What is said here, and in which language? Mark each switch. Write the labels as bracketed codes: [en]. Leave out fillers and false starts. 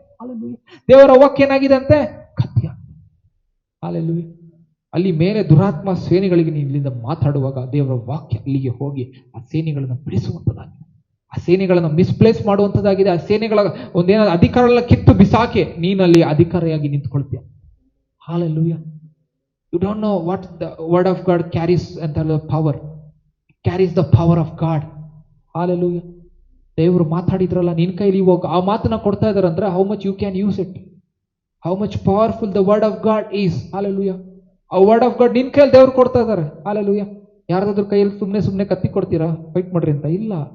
[kn] Hallelujah. ದೇವರ ವಾಕ್ಯ ಏನಾಗಿದೆ ಅಂತೆ? ಕತ್ತಿ. ಹಾಲೆಲೂಯ. ಅಲ್ಲಿ ಮೇಲೆ ದುರಾತ್ಮ ಸೇನೆಗಳಿಗೆ ನೀವು ಇಲ್ಲಿಂದ ಮಾತಾಡುವಾಗ ದೇವರ ವಾಕ್ಯ ಅಲ್ಲಿಗೆ ಹೋಗಿ ಆ ಸೇನೆಗಳನ್ನು ಬಿಡಿಸುವಂಥದ್ದಾಗಿದೆ. ಆ ಸೇನೆಗಳನ್ನು ಮಿಸ್ಪ್ಲೇಸ್ ಮಾಡುವಂಥದ್ದಾಗಿದೆ. ಆ ಸೇನೆಗಳ ಒಂದೇನಾದ್ರು ಅಧಿಕಾರಗಳ ಕಿತ್ತು ಬಿಸಾಕೆ ನೀನಲ್ಲಿ ಅಧಿಕಾರಿಯಾಗಿ ನಿಂತ್ಕೊಳ್ತೀಯ. Hallelujah. [en] You don't know what the word of God carries and the power. It carries the power of God. Hallelujah. [kn] ದೇವರು ಮಾತಾಡಿದ್ರಲ್ಲ ನಿನ್ ಕೈಲಿ, ಇವಾಗ ಆ ಮಾತನ್ನ ಕೊಡ್ತಾ ಇದಾರಂದ್ರೆ [en] how much you can use it. How much powerful the word of God is. Hallelujah. [kn] ಆ [en] word of God [kn] ನಿನ್ ಕೈಯಲ್ಲಿ ದೇವ್ರು ಕೊಡ್ತಾ ಇದಾರೆ. ಹಾಲೆಲೂಯ. ಯಾರ್ದಾದ್ರೂ ಕೈಯಲ್ಲಿ ಸುಮ್ಮನೆ ಕತ್ತಿ ಕೊಡ್ತೀರಾ ಫೈಟ್ ಮಾಡ್ರಿ ಅಂತ? ಇಲ್ಲ.